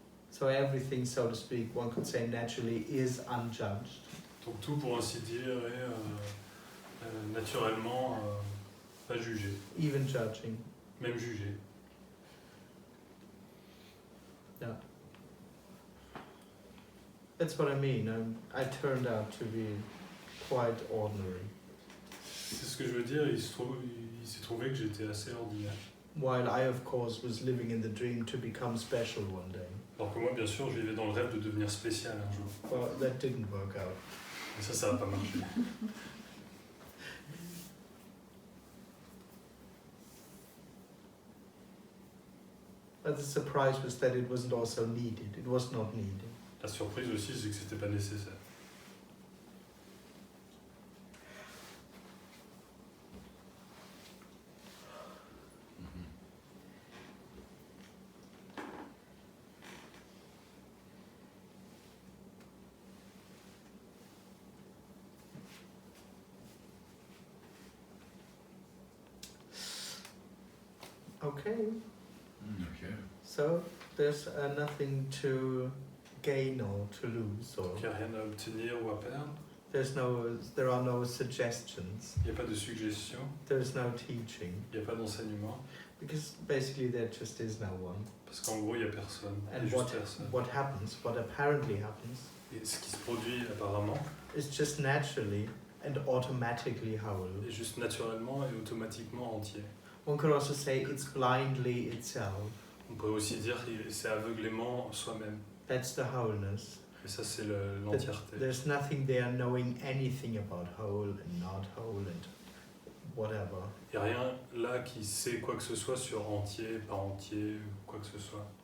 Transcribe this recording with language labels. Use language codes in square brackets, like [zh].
[en] So everything, so to speak, one could say naturally is unjudged. [fr] Donc tout, pour ainsi dire, est naturellement pas jugé. [en] Even judging. [fr] Même jugé. [en] Yeah. That's what I mean. I turned out to be quite ordinary. [fr] C'est ce que je veux dire, il s'est trouvé que j'étais assez ordinaire. [en] While I, of course, was living in the dream to become special one day. [fr] Alors que moi, bien sûr, je vivais dans le rêve de devenir spécial un jour. [en] Well, that didn't work out. [fr] Et ça va pas marcher. [en] But the surprise was that it wasn't also needed. It was not needed. [fr] La surprise aussi, c'est que c'était pas nécessaire. [en] Okay. Okay. So there's nothing to gain or to lose, or [fr] Il n'y a rien à obtenir ou à perdre. [en] there are no suggestions. [fr] Il n'y a pas de suggestion. [en] There's no teaching. [fr] Il n'y a pas d'enseignement. [en] Because basically there just is no one. [fr] Parce qu'en gros, il n'y a personne. Il y a [en] And [fr] juste personne. [en] what happens, what apparently happens, [fr] Et ce qui se produit apparemment [en] is just naturally and automatically whole. [fr] est juste naturellement et automatiquement entier. [en] One could also say it's blindly itself. [fr] On pourrait aussi dire que c'est aveuglément soi-même. [en] That's the wholeness. [fr] Et ça, c'est l'entièreté. [en] There's nothing there knowing anything about whole and not whole and whatever. [fr] Il n'y a rien là qui sait quoi que ce soit sur entier, pas entier, ou quoi que ce soit.